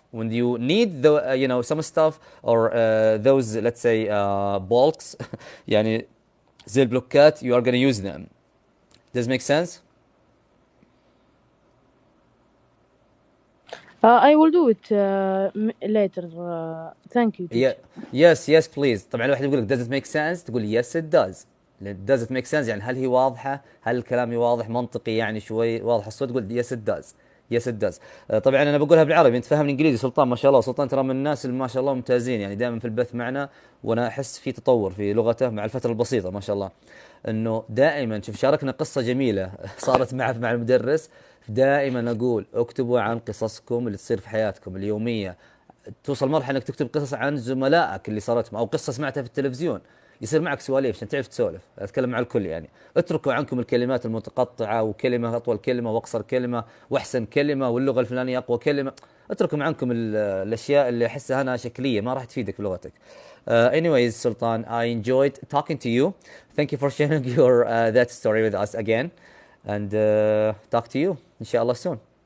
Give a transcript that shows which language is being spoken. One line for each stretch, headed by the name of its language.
English: When you need the some stuff, or those, let's say, bulks
Arabic: يعني زي البلوكات,
English: you are going to use them. Does it make sense? I will do it later. Thank you, Yeah. teacher. Yes please.
Arabic: طبعا الواحد يقول لك
English: does it make sense,
Arabic: تقول
English: yes it does. does it make sense
Arabic: يعني هل هي واضحة، هل الكلام واضح منطقي، يعني شوي واضح الصوت، تقول
English: yes it does. yes it does.
Arabic: طبعا انا بقولها بالعربي، انت فاهم الانجليزي سلطان ما شاء الله. سلطان ترى من الناس اللي ما شاء الله ممتازين، يعني دائما في البث معنا، وانا احس في تطور في لغته مع الفترة البسيطة ما شاء الله. انه دائما شوف شاركنا قصة جميلة صارت معه مع المدرس. دائما اقول اكتبوا عن قصصكم اللي تصير في حياتكم اليومية. توصل مرحله انك تكتب قصص عن زملائك اللي صارت او قصه سمعتها في التلفزيون، يصير معك سواليف عشان تعرف تسولف. اتكلم مع الكل يعني. اتركوا عنكم الكلمات المتقطعه، وكلمه اطول كلمه واقصر كلمه واحسن كلمه واللغه الفلانيه اقوى كلمه. اتركوا عنكم الاشياء اللي احسها انا شكليه ما راح تفيدك في لغتك.
English: Anyways, Sultan, I enjoyed talking to you. Thank you for sharing your that story with us again, and talk to you inshallah soon.